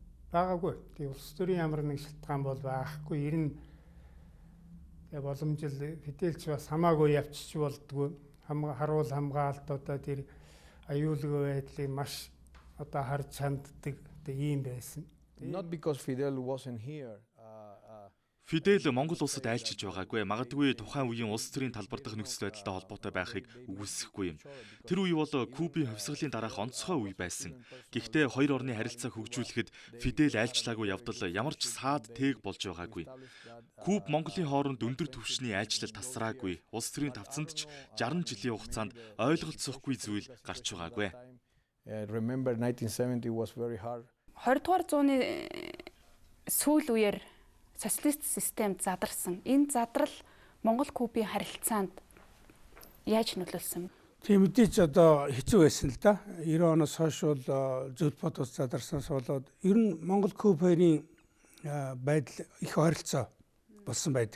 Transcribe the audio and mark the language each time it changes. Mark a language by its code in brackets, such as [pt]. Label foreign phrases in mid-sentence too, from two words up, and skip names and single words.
[mn] Байгаагүй. Тэгээ улс төрийн ямар нэг шалтгаан бол байхгүй. Ер нь тэгээ боломжил Фиделч бас хамаагүй явчих болдгоо. Харуул хамгаалт одоо тэр аюулгүй байдлыг маш одоо харж ханддаг ийм байсан. [en] Not because Fidel wasn't here. [mn] Фидель Монгол улсад айлчилж байгаагүй. Магадгүй тухайн үеийн улс төрийн талбар дахь нөхцөл байдалтай холбоотой байхыг үгүйсэхгүй юм. Тэр үе бол Кубын хувьсгалын дараах онцгой үе байсан. Гэхдээ хоёр орны харилцаа хөгжүүлэхэд Фидель айлчлаагүй явдал ямар ч саад тээг болж байгаагүй. Куб Монголын хооронд өндөр түвшний айлчлал тасраагүй. Улс төрийн тавцанд ч 60 жилийн хугацаанд ойлголцохгүй зүйл гарч байгаагүй. [en] Remember 1970 was very hard. [mn] 20 дугаар зууны сүүл үеэр социалист систем задарсан. Энэ задрал Монгол Кубын харилцаанд яаж нөлөөлсөн? Тийм мэдээч одоо хэцүү байсан л да. 90 оноос хойш бол зөвлөлт ус задарсанаас болоод ер нь Монгол Куб хоёрын байдал их ойролцоо болсон байдаг.